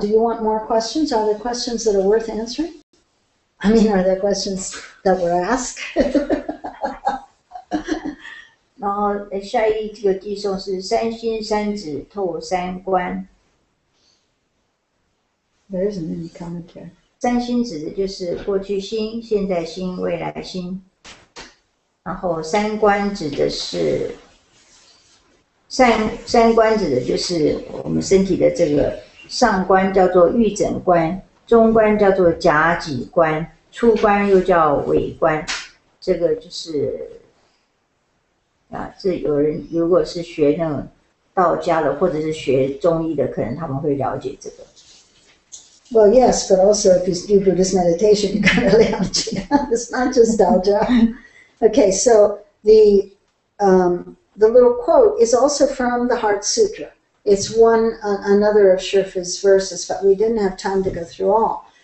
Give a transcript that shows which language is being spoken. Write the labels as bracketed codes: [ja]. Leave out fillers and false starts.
[en] Do you want more questions? Are there questions that are worth answering? I mean, are there questions that were asked? [zh] 然后下一个偈颂是三心三指透三观。 [en] There isn't any commentary. [zh] 三心指的就是过去心、现在心、未来心。然后三观指的是三观指的就是我们身体的这个上观叫做玉枕观，中观叫做甲己观，初观又叫尾观。这个就是这有人如果是学那种道家的或者是学中医的，可能他们会了解这个。 [en] Well, yes, but also if you do Buddhist meditation, you gotta learn it. It's not just Daoja. Okay, so the little quote is also from the Heart Sutra. It's another of Shurfa's verses, but we didn't have time to go through all.